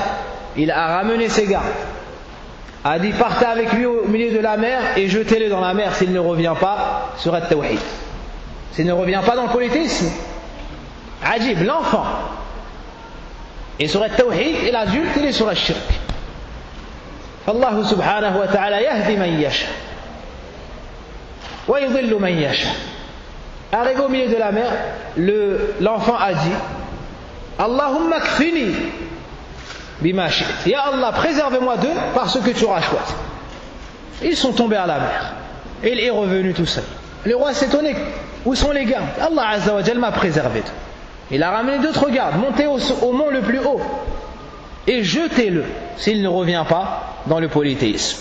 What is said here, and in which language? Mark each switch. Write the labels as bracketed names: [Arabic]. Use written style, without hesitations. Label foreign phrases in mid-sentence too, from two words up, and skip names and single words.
[French] Il a ramené ses gardes, a dit partez avec lui au milieu de la mer et jetez-le dans la mer s'il ne revient pas sur le tawhid, s'il ne revient pas dans le polythéisme. Ajib, l'enfant est sur le tawhid et l'adulte il est sur le shirk. [Arabic] الله سبحانه وتعالى يهدي من يشاء ويضل من يشاء. [French] Arrivé au milieu de la mer, l'enfant a dit [Arabic] اللهم اكفني بما شئت. يا الله, [French] préserve-moi d'eux par ce que tu auras choisi. Ils sont tombés à la mer. Et il est revenu tout seul. Le roi s'est étonné. Où sont les gardes? [Arabic] الله عز وجل [French] m'a préservé d'eux. Il a ramené d'autres gardes. Montez au mont le plus haut et jetez-le s'il ne revient pas dans le polythéisme.